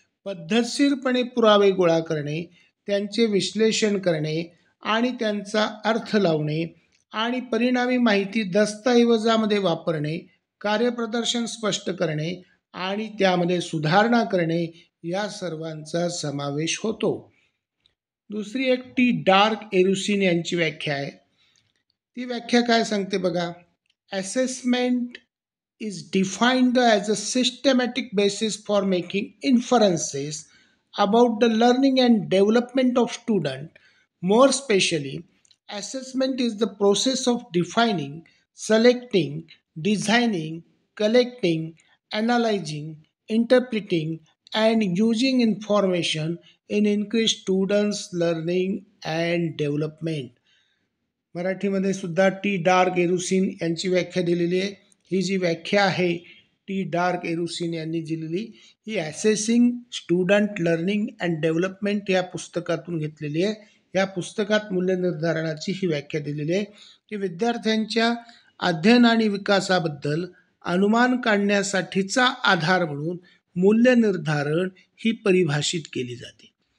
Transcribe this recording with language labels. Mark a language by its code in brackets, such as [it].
[mr] पद्धतशीरपणे पुरावे गोळा करणे, त्यांचे विश्लेषण करणे आणि त्यांचा अर्थ लावणे आणि परिणामी माहिती दस्तऐवजामध्ये वापरणे, कार्यप्रदर्शन स्पष्ट करणे आणि त्यामध्ये सुधारणा करणे या सर्वांचा समावेश होतो. दुसरी एक टी डार्क एरुसिन यांची व्याख्या आहे. ती व्याख्या काय सांगते बघा. [en] Assessment is defined as a systematic basis for making inferences about the learning and development of student. More specially, assessment is the process of defining, selecting designing, collecting, analyzing, interpreting, and using information in increase students' learning and development. [mr] मराठीमध्ये सुद्धा T dark एरुसिन यांची व्याख्या दिलेली आहे. ही जी व्याख्या आहे T dark एरुसिन यांनी दिलेली ही ॲसेसिंग स्टुडंट लर्निंग अँड डेव्हलपमेंट या पुस्तकातून घेतलेली आहे. या पुस्तकात मूल्य निर्धारणाची ही व्याख्या दिलेली आहे की विद्यार्थ्यांच्या अध्ययन आणि विकासाबद्दल अनुमान काढण्यासाठीचा आधार म्हणून मूल्य निर्धारण ही परिभाषित केली जाते.